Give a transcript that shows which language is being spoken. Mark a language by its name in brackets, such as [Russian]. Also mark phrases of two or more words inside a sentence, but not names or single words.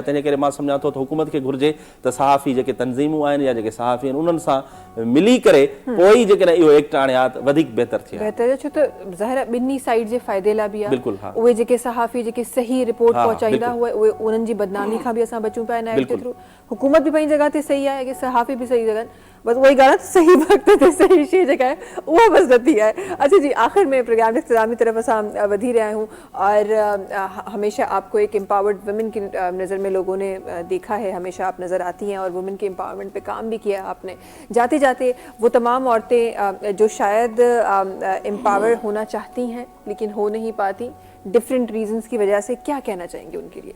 [Sindhi] तंहिंजे करे मां सम्झां थो त हुकूमत खे घुरिजे त सहाफ़ी जेके तंज़ीमूं आहिनि या जेके सहाफ़ी आहिनि, उन्हनि सां मिली करे पोइ जेकॾहिं इहो एक्ट आणे हा त वधीक बहितर थिए। बहितर, छो त ज़ाहिर ॿिन्ही साइड जे फ़ाइदे लाइ बि आहे। बिल्कुलु, हा। उहे जेके सहाफ़ी जेके सही रिपोर्ट पहुचाईंदा हुआ, उहे उन्हनि जी बदनामी खां बि असां बचूं पिया हिन एक्ट जे थ्रू। हुकूमत बि पंहिंजी जॻह ते सही आहे कि सहाफ़ी बि सही जॻह, बस वही गाना सही वक्त ते सही शइ जेका आहे उहा बस नथी आहे। [Urdu] اچھا جی، آخر میں پروگرام کے اختتام کی طرف [Sindhi] असां वधी [Urdu] رہا ہوں اور ہمیشہ آپ کو ایک [English] empowered women [Urdu] کی نظر میں لوگوں نے دیکھا ہے، ہمیشہ آپ نظر آتی ہیں اور وومن کے ایمپاورمنٹ پہ کام بھی کیا آپ نے. جاتے جاتے وہ تمام عورتیں جو شاید ایمپاور ہونا چاہتی ہیں لیکن ہو نہیں پاتی [English] different reasons [Urdu] کی وجہ سے، کیا کہنا چاہیں گے ان کے لیے?